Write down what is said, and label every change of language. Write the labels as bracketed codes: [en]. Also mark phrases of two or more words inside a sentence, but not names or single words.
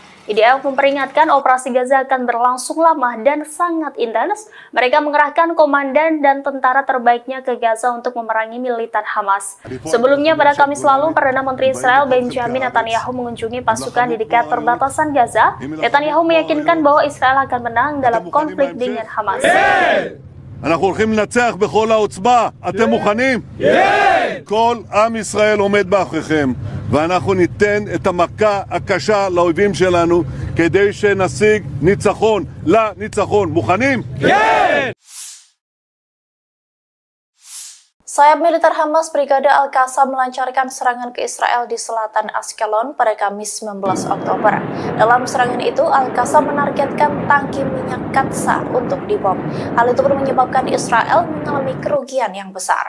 [id] IDF memperingatkan operasi Gaza akan berlangsung lama dan sangat intens. Mereka mengerahkan komandan dan tentara terbaiknya ke Gaza untuk memerangi militan Hamas. Sebelumnya pada Kamis lalu, Perdana Menteri Israel Benjamin Netanyahu mengunjungi pasukan di dekat perbatasan Gaza. Netanyahu meyakinkan bahwa Israel akan menang dalam konflik dengan Hamas. [he] אנחנו הולכים לנצח בכל העוצמה. אתם מוכנים? כן! כל עם ישראל עומד מאחוריכם, ואנחנו ניתן את המכה הקשה לאויבים שלנו כדי שנשיג ניצחון לניצחון. מוכנים? כן! [id] Sayap militer Hamas Brigadir Al-Qassam melancarkan serangan ke Israel di selatan Ashkelon pada Kamis 19 Oktober. Dalam serangan itu, Al-Qassam menargetkan tangki minyak Katsa untuk dibom. Hal itu pun menyebabkan Israel mengalami kerugian yang besar.